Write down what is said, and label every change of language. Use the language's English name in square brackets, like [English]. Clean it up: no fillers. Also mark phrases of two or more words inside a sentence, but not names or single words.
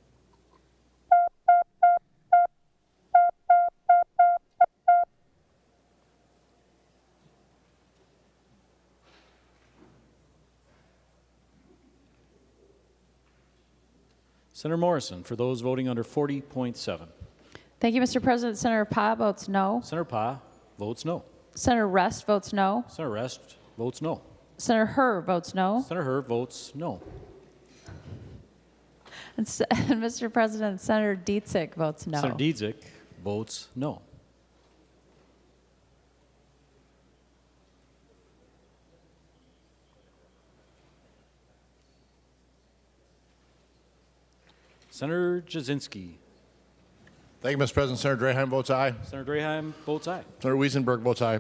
[English] Senator Morrison, for those voting under 40.7. Thank you, Mr. President. Senator Pa votes no. Senator Pa votes no. Senator Rest votes no. Senator Rest votes no. Senator Herr votes no. Senator Herr votes no. And Mr. President, Senator Dietzick votes no. Senator Dietzick votes no. Senator Jasinski. Thank you, Mr. President. Senator Draheim votes aye. Senator Draheim votes aye. Senator Wiesenberg votes aye.